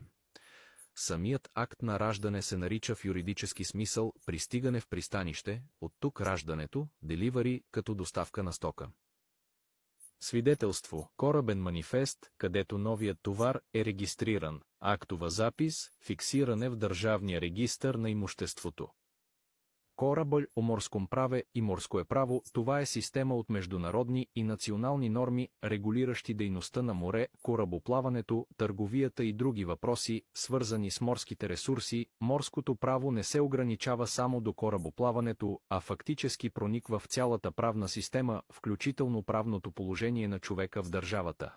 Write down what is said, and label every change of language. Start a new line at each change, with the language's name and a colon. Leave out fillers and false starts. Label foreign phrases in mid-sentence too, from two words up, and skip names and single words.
Bulgarian: Самият акт на раждане се нарича в юридически смисъл пристигане в пристанище, от тук раждането, деливари като доставка на стока. Свидетелство, корабен манифест, където новият товар е регистриран, актова запис, фиксиране в държавния регистър на имуществото.
Russian: Корабъл о морском праве и морское право,
Bulgarian: това е система от международни и национални норми, регулиращи дейността на море, корабоплаването, търговията и други въпроси, свързани с морските ресурси. Морското право не се ограничава само до корабоплаването, а фактически прониква в цялата правна система, включително правното положение на човека в държавата.